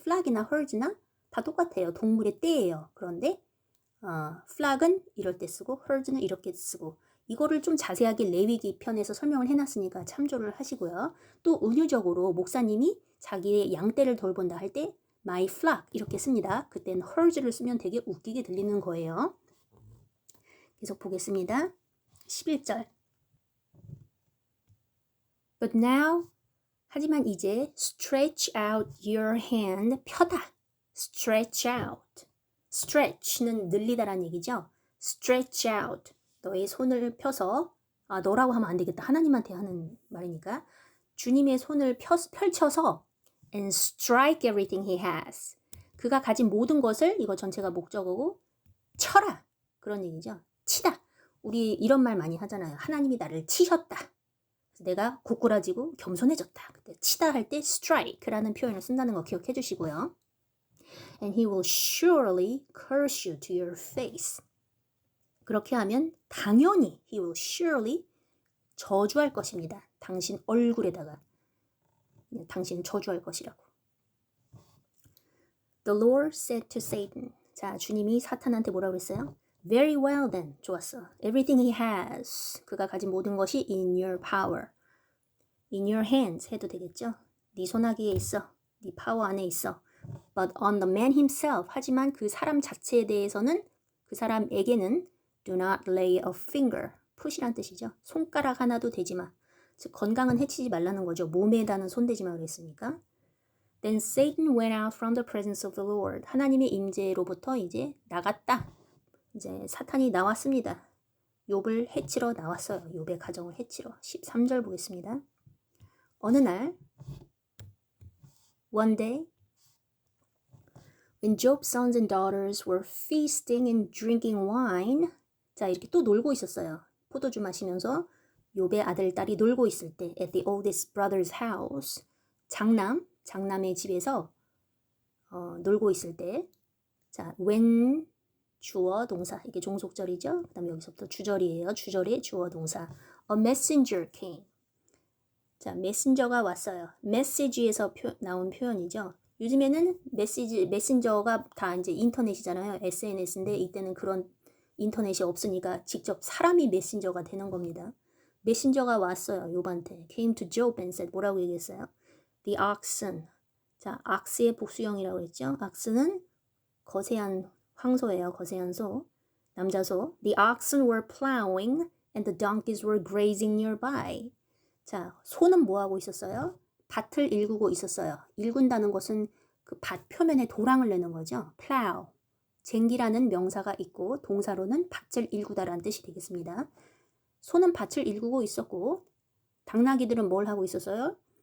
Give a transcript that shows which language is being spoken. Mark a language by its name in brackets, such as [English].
[Korean] flock이나 herds나 다 똑같아요. 동물의 떼예요. 그런데 flock은 이럴 때 쓰고 herds는 이렇게 쓰고 이거를 좀 자세하게 레위기 편에서 설명을 해놨으니까 참조를 하시고요. 또 은유적으로 목사님이 자기의 양떼를 돌본다 할 때 my flock 이렇게 씁니다. 그때는 herds를 쓰면 되게 웃기게 들리는 거예요. 계속 보겠습니다. 11절 [English] But now [Korean] 하지만 이제 [English] stretch out your hand [Korean] 펴다 stretch out stretch는 늘리다라는 얘기죠. stretch out 너의 손을 펴서 너라고 하면 안 되겠다. 하나님한테 하는 말이니까 주님의 손을 펼쳐서 [English] and strike everything he has [Korean] 그가 가진 모든 것을 이거 전체가 목적어고 쳐라 그런 얘기죠. 치다 우리 이런 말 많이 하잖아요. 하나님이 나를 치셨다. 내가 고꾸라지고 겸손해졌다. 그때 치다 할 때 strike라는 표현을 쓴다는 거 기억해 주시고요. [English] And he will surely curse you to your face. [Korean] 그렇게 하면 당연히 [English] he will surely [Korean] 저주할 것입니다. 당신 얼굴에다가 당신을 저주할 것이라고. [English] The Lord said to Satan. [Korean] 자, 주님이 사탄한테 뭐라고 그랬어요? [English] Very well then. [Korean] 좋았어. [English] Everything he has. [Korean] 그가 가진 모든 것이 [English] in your power. In your hands [Korean] 해도 되겠죠? 네 손아귀에 있어. 네 파워 안에 있어. [English] But on the man himself. [Korean] 하지만 그 사람 자체에 대해서는 그 사람에게는 [English] do not lay a finger. [Korean] 푸시란 뜻이죠. 손가락 하나도 대지 마. 즉 건강은 해치지 말라는 거죠. 몸에다는 손대지 마 그랬으니까. Then Satan went out from the presence of the Lord. 하나님의 임재로부터 이제 나갔다. 이제 사탄이 나왔습니다. 욥을 해치러 나왔어요. 욥의 가정을 해치러. 13절 보겠습니다. 어느 날 [English] One day when Job's sons and daughters were feasting and drinking wine [Korean] 자, 이렇게 또 놀고 있었어요. 포도주 마시면서 욥의 아들, 딸이 놀고 있을 때 [English] at the oldest brother's house. [Korean] 장남의 집에서 놀고 있을 때 자, when 주어 동사 이게 종속절이죠. 그다음에 여기서부터 주절이에요. 주절의 주어 동사 [English] a messenger came. [Korean] 자, 메신저가 왔어요. 메시지에서 나온 표현이죠. 요즘에는 메신저가 다 이제 인터넷이잖아요. SNS인데 이때는 그런 인터넷이 없으니까 직접 사람이 메신저가 되는 겁니다. 메신저가 왔어요. 욥한테 [English] came to Job and said [Korean] 뭐라고 얘기했어요? [English] The oxen. [Korean] 자, ox의 복수형이라고 했죠. ox는 거세한 황소예요. 거세한 소. 남자소. [English] The oxen were plowing and the donkeys were grazing nearby. [Korean] 자, 소는 뭐 하고 있었어요? 밭을 일구고 있었어요. 일군다는 것은 그 밭 표면에 도랑을 내는 거죠. plow. 쟁기라는 명사가 있고 동사로는 밭을 일구다라는 뜻이 되겠습니다. 소는 밭을 일구고 있었고 당나귀들은 뭘 하고 있었어요?